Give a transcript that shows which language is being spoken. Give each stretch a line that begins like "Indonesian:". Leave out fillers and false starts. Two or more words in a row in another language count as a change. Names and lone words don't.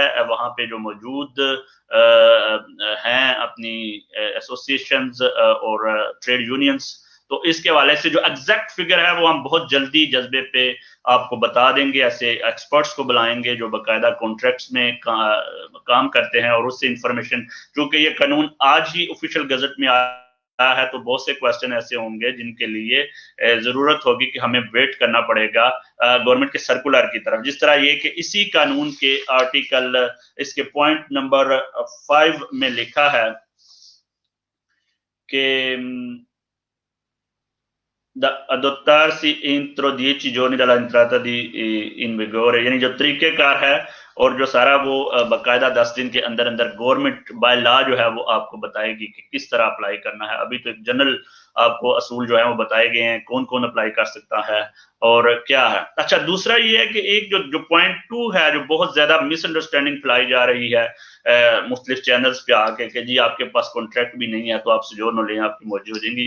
Urdu: وہاں پہ جو موجود ہیں اپنی ایسوسیشنز اور ٹریڈ یونینز، تو اس کے حوالے سے جو ایگزیکٹ فگر ہے وہ ہم بہت جلدی جذبے پہ آپ کو بتا دیں گے. ایسے ایکسپرٹس کو بلائیں گے جو باقاعدہ کانٹریکٹس میں کام کرتے ہیں اور اس سے انفارمیشن، چونکہ یہ قانون آج ہی آفیشیل گزٹ میں ہے تو بہت سے کویسچن ایسے ہوں گے جن کے لیے ضرورت ہوگی کہ ہمیں ویٹ کرنا پڑے گا گورنمنٹ کے سرکلر کی طرف، جس طرح یہ کہ اسی قانون کے آرٹیکل اس کے پوائنٹ نمبر 5 میں لکھا ہے
Italian: che da adottarsi entro 10 giorni dall'entrata in vigore,
Urdu: یعنی جو طریقہ کار ہے اور جو سارا وہ باقاعدہ 10 دن کے اندر اندر گورنمنٹ بائی لا جو ہے وہ آپ کو بتائے گی کہ کس طرح اپلائی کرنا ہے. ابھی تو ایک جنرل آپ کو اصول جو ہے وہ بتائے گئے ہیں، کون کون اپلائی کر سکتا ہے اور کیا ہے. اچھا، دوسرا یہ ہے کہ ایک جو پوائنٹ 2 ہے، جو بہت زیادہ مس انڈرسٹینڈنگ پھیلائی جا رہی ہے مختلف چینلز پہ آ کے کہ جی آپ کے پاس کانٹریکٹ بھی نہیں ہے تو آپ سوجورنو لیں، آپ کی موجود ہو جائیں گی.